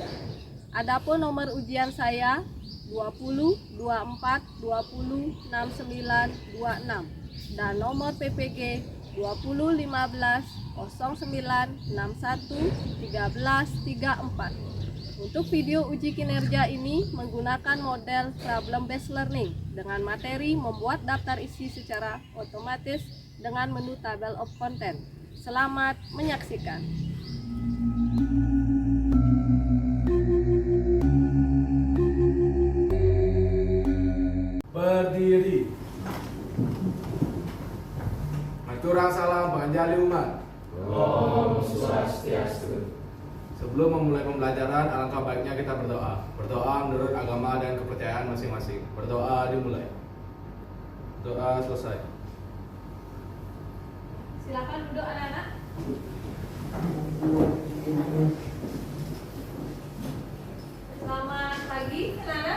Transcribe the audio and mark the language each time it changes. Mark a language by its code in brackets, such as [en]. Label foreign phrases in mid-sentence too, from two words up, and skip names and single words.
[id] Adapun nomor ujian saya 20, 24, 20, 69, 26 dan nomor PPG 20, 15, 09, 61, 13, 34. Untuk video uji kinerja ini menggunakan model [en] problem based learning [id] dengan materi membuat daftar isi secara otomatis dengan menu [en] table of content. [id] Selamat menyaksikan. Berdiri. [ban] Maturang salam panjali umat. Om Swastiastu. [id] Sebelum memulai pembelajaran, alangkah baiknya kita berdoa. Berdoa menurut agama dan kepercayaan masing-masing. Berdoa dimulai. Doa selesai. Silakan duduk anak-anak. Selamat pagi anak-anak.